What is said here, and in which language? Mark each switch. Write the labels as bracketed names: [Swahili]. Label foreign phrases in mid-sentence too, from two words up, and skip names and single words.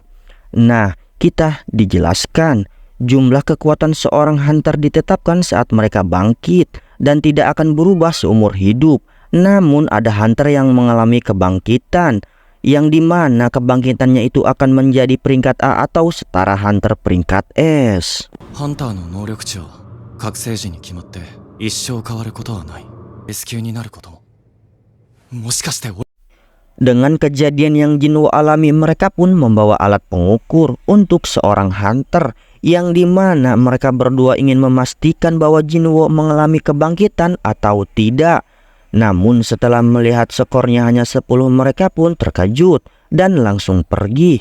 [Indonesian] Nah, kita dijelaskan jumlah kekuatan seorang hunter ditetapkan saat mereka bangkit dan tidak akan berubah seumur hidup. Namun ada hunter yang mengalami kebangkitan, yang dimana kebangkitannya itu akan menjadi peringkat A atau setara hunter peringkat S. [Japanese] ハンターの能力値は覚醒時に決まって一生変わることはない。S 級になることも。もしかして俺 [Indonesian] Dengan kejadian yang Jinwo alami, mereka pun membawa alat pengukur untuk seorang hunter, yang dimana mereka berdua ingin memastikan bahwa Jinwo mengalami kebangkitan atau tidak. Namun setelah melihat skornya hanya 10, mereka pun terkejut dan langsung pergi.